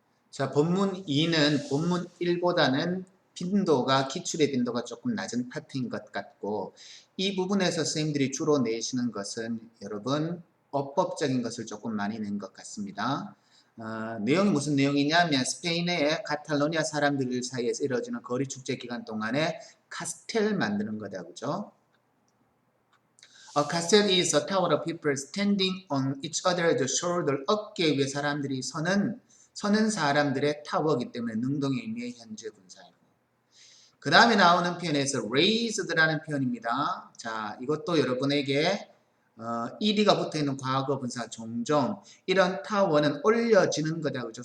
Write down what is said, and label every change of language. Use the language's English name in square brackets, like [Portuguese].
[Korean] 자, 본문 2는 본문 1보다는 기출의 빈도가 조금 낮은 파트인 것 같고, 이 부분에서 선생님들이 주로 내시는 것은 여러분 어법적인 것을 조금 많이 낸 것 같습니다. 내용이 무슨 내용이냐면 스페인의 카탈로니아 사람들 사이에서 이루어지는 거리 축제 기간 동안에 카스텔 만드는 거다, 그죠? [English] A castle is a tower of people standing on each other's shoulder. [Korean] 어깨 위에 사람들이 서는 사람들의 타워이기 때문에 능동의 의미의 현재 분사예요. 그 다음에 나오는 표현에서 raised라는 표현입니다. 자, 이것도 여러분에게 ed가 붙어있는 과거 분사 종종 이런 타워는 올려지는 거다, 그죠?